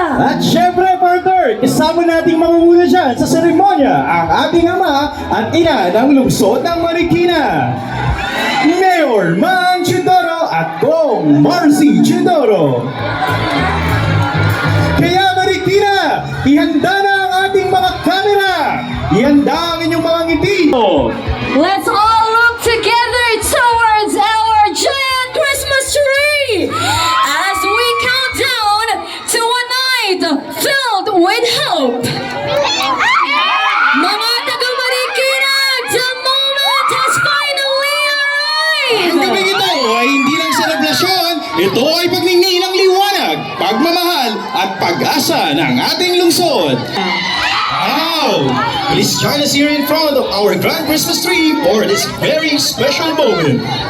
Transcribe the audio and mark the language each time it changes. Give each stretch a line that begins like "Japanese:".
Filipino: At syempre, partner, isama nating mamumuna dyan sa seremonya ang ating ama at ina ng lungsod ng Marikina, Mayor Man Chidoro at Kong Marcy Chidoro. Kaya Marikina, ihanda na ang ating mga kamera. Ihanda ang inyong mga ngiti.
English: Let's all look together towards our giant Christmas tree as we count down to a night filled with hope.
Filipino: Mga taga-Marikina,
English: the moment has finally
Filipino: Ang
English: arrived!
Filipino: gabing ito ay hindi lang selebrasyon, ito ay pagningi ng liwanag, pagmamahal at pag-asa ng ating lungsod.
English: Wow! Please join us here in front of our grand Christmas tree for this very special moment.